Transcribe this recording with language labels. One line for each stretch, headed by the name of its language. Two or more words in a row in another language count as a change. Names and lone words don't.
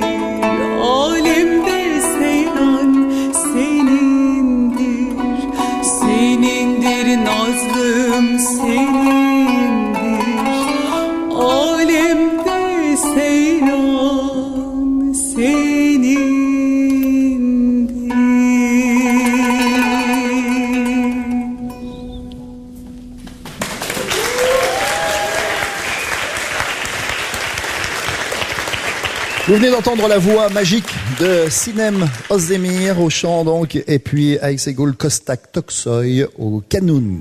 Turkish: Alemde seyran senindir, senindir nazlım senindir. Alemde seyran senindir.
French: Vous venez d'entendre la voix magique de Sinem Özdemir au chant donc, et puis Aysegul Kostak Toksoy au kanoun.